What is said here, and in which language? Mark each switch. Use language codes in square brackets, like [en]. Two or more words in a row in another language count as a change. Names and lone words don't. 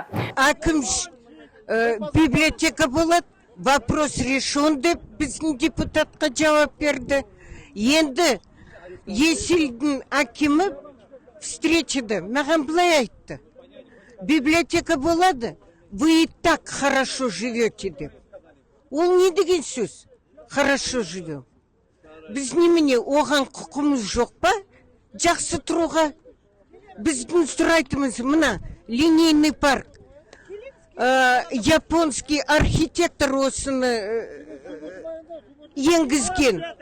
[kk] Әкім библиотека болады, [ru] вопрос решен [kk] деп біздің депутатқа жауап берді. Енді Есілдің әкімі встречада маған былай айтты: библиотека болады, [ru] вы и так хорошо живете деп. [kk] Ол не деген сөз? [ru] Хорошо живем. [kk] Біз немене оған құқымыз жоқ па? Жақсы тұруға. Біздің сұрайтымыз мына [ru] линейный парк. Японский архитектор [kk] осыны енгізген.